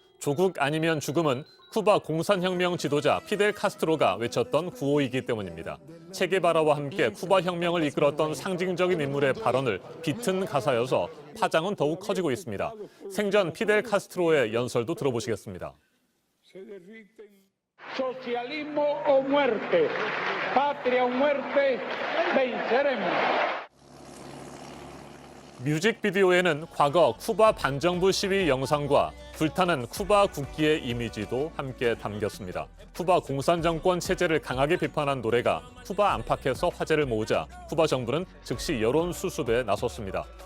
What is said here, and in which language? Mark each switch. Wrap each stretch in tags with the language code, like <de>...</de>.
<ko>조국 아니면 죽음은 쿠바 공산혁명 지도자 피델 카스트로가 외쳤던 구호이기 때문입니다. 체게바라와 함께 쿠바 혁명을 이끌었던 상징적인 인물의 발언을 비튼 가사여서 파장은 더욱 커지고 있습니다. 생전 피델 카스트로의 연설도 들어보시겠습니다.</ko> <es>Socialismo o muerte, patria o muerte, venceremos.</es> <ko>뮤직비디오에는 과거 쿠바 반정부 시위 영상과 불타는 쿠바 국기의 이미지도 함께 담겼습니다. 쿠바 공산정권 체제를 강하게 비판한 노래가 쿠바 안팎에서 화제를 모으자 쿠바 정부는 즉시 여론 수습에 나섰습니다.</ko>